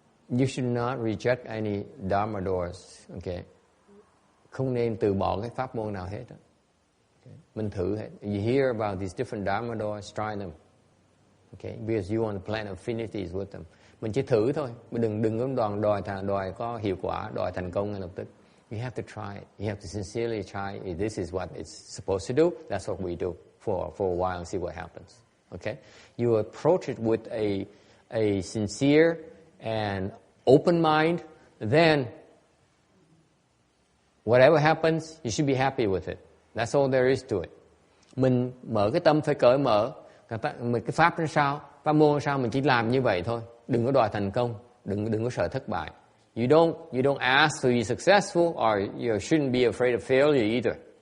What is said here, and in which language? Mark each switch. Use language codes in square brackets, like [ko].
[en] You should not reject any Dharma doors, okay? [vi] Không nên từ bỏ cái pháp môn nào hết. Okay? Mình thử hết. [en] You hear about these different Dharma doors, try them. Okay? Because you want to plant affinities with them. [vi] Mình chỉ thử thôi. Mình đừng có đòi có hiệu quả, đòi thành công ngay lập tức. [en] You have to try it. You have to sincerely try. This is what it's supposed to do. That's what we do for a while and see what happens. Okay? You approach it with a sincere and open mind, then whatever happens, you should be happy with it. That's all there is to it. [vi] Mình mở cái tâm phải cởi mở. Cái pháp nó sao, pháp môn nó sao, mình chỉ làm như vậy thôi. Đừng có đòi thành công, đừng có sợ thất bại. [en] You don't ask to be successful, or you shouldn't be afraid of failure either.